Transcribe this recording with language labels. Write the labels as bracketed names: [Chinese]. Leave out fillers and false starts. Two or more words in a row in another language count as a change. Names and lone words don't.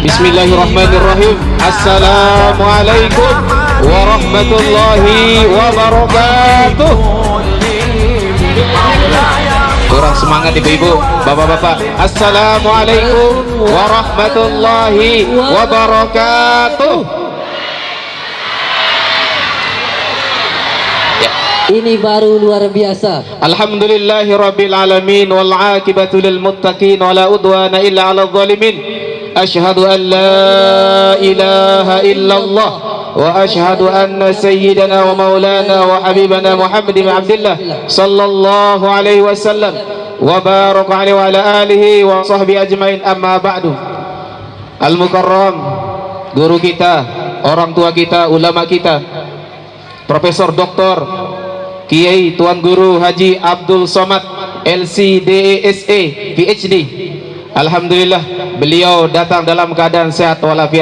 [Arabic] بسم الله الرحمن الرحيم. السلام عليكم ورحمة الله وبركاته. [Indonesian] Kurang semangat ibu-ibu, bapak-bapak. [Arabic] السلام عليكم ورحمة الله وبركاته. [Indonesian] Ini baru luar biasa. [Arabic] الحمد لله رب العالمين والعاقبة للمتقين ولا عدوان إلا على الظالمين. أشهد أن لا إله إلا الله وأشهد أن سيدنا ومولانا وحبيبنا محمد بن عبد الله صلى الله عليه وسلم وبارك عليه وعلى آله وصحبه أجمعين أما بعد. المكرم, [Indonesian] guru kita, orang tua kita, ulama kita, Profesor Dr. Kiai Tuan Guru Haji Abdul Somad LCDSA PhD. Alhamdulillah beliau datang dalam keadaan sehat walafiat.